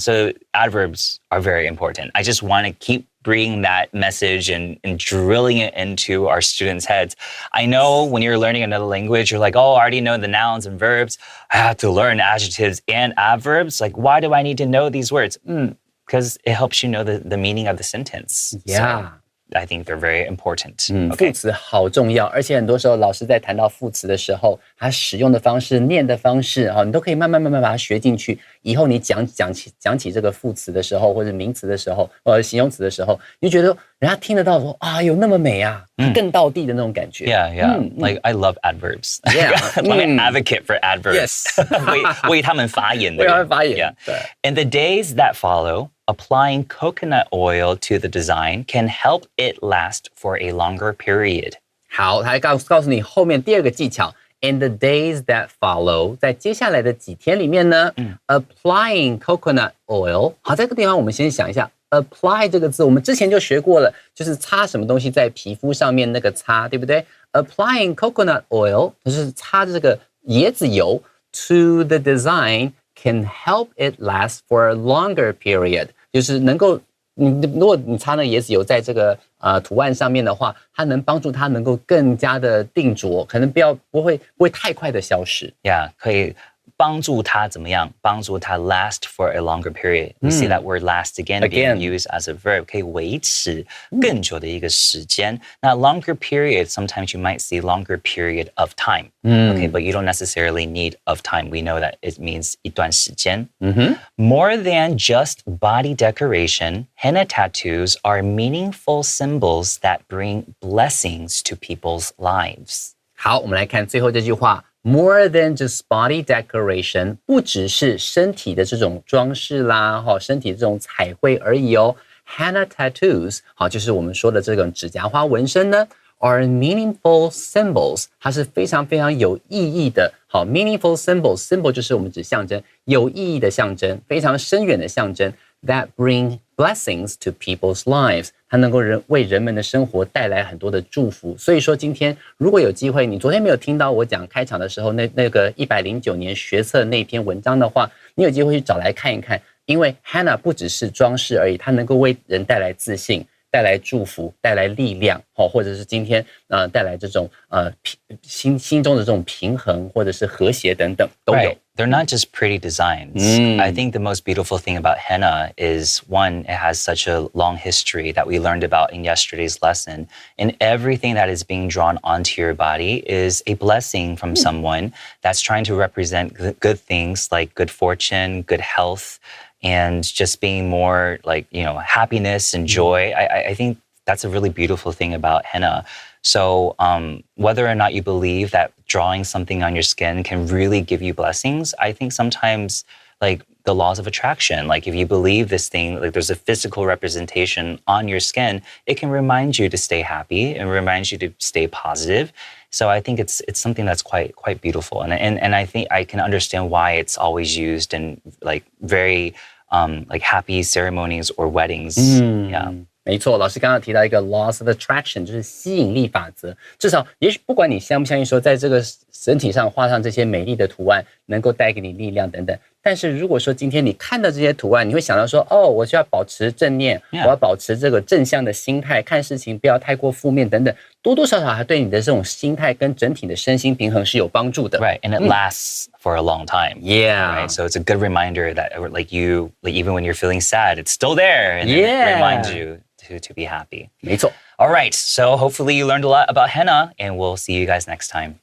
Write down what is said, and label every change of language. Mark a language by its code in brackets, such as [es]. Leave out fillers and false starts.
[en] So adverbs are very important. I just want to keep bringing that message and drilling it into our students' heads. I know when you're learning another language, you're like, oh, I already know the nouns and verbs. I have to learn adjectives and adverbs. Like, why do I need to know these words? Because it helps you know the meaning of the sentence. Yeah. So I think they're very important. [zh] 副词好重要，而且很多时候老师在谈到副词的时候，他使用的方式、念的方式，你都可以慢慢把它学进去。以后你讲起这个副词的时候，或者名词的时候，形容词的时候，你就觉得人家听得到说啊，有那么美啊，更道地的那种感觉。 [en] Yeah. Like I love adverbs. Yeah. I'm an advocate for adverbs. Yes. [zh] 为他们发言的人。为他们发言。 [en] Yeah. In the days that follow, applying coconut oil to the design can help it last for a longer period. [zh] 好，他还告诉你后面第二个技巧。 [en] In the days that follow， [zh] 在接下来的几天里面呢， [en] applying coconut oil。 [zh] 好，在这个地方我们先想一下 ，apply 这个字，我们之前就学过了，就是擦什么东西在皮肤上面那个擦，对不对 ？ [en] Applying coconut oil [zh] 就是擦这个椰子油 [en] to the design can help it last for a longer period。 [zh] 就是能够，如果你擦那个椰子油在这个图案上面的话，它能帮助它能够更加的定着，可能不会太快的消失。 [en] Yeah, [zh] 可以帮助它怎么样？帮助它 [en] last for a longer period. We see that word last again being used as a verb. [zh] 可以维持更久的一个时间。 [en] 那 longer period, sometimes you might see longer period of time. Okay, but you don't necessarily need of time. We know that it means [zh] 一段时间。 [en] More than just body decoration, henna tattoos are meaningful symbols that bring blessings to people's lives. [zh] 好，我们来看最后这句话。 [en] More than just body decoration， [zh] 不只是身体的这种装饰啦，身体这种彩绘而已哦。 [en] Henna tattoos， [zh] 好，就是我们说的这种指甲花纹身呢 [en] are meaningful symbols， [zh] 它是非常非常有意义的。好 ， [en] meaningful symbol [zh] 就是我们指象征，有意义的象征，非常深远的象征。 [en] That bring blessings to people's lives， [zh] 它能够为人们的生活带来很多的祝福。所以说，今天如果有机会，你昨天没有听到我讲开场的时候那个109年学测那篇文章的话，你有机会去找来看一看。因为 Hannah 不只是装饰而已，它能够为人带来自信。带来祝福，带来力量，或者是今天带来这种心中的这种平衡，或者是和谐等等都有。 [en] Right. They're not just pretty designs. I think the most beautiful thing about henna is one, it has such a long history that we learned about in yesterday's lesson. And everything that is being drawn onto your body is a blessing from someone that's trying to represent good things like good fortune, good health, and just being more like, happiness and joy. I think that's a really beautiful thing about henna. So whether or not you believe that drawing something on your skin can really give you blessings, I think sometimes like the laws of attraction, like if you believe this thing, like there's a physical representation on your skin, it can remind you to stay happy and reminds you to stay positive. So I think it's something that's quite beautiful, and I think I can understand why it's always used in like very like happy ceremonies or weddings. Yeah. [zh] 没错，老师刚刚提到一个 [en] laws of attraction， [zh] 就是吸引力法则。至少，也许不管你相不相信说，在这个身体上画上这些美丽的图案，能够带给你力量等等。但是如果说今天你看到这些图案，你会想到说，我需要保持正念，我要保持这个正向的心态，看事情不要太过负面等等，多多少少还对你的这种心态跟整体的身心平衡是有帮助的。 [en] Right, and it lasts for a long time. Yeah. Right, so it's a good reminder that like even when you're feeling sad, it's still there, and it reminds you to be happy. [zh] 没错。 [en] All right, so hopefully you learned a lot about henna, and we'll see you guys next time.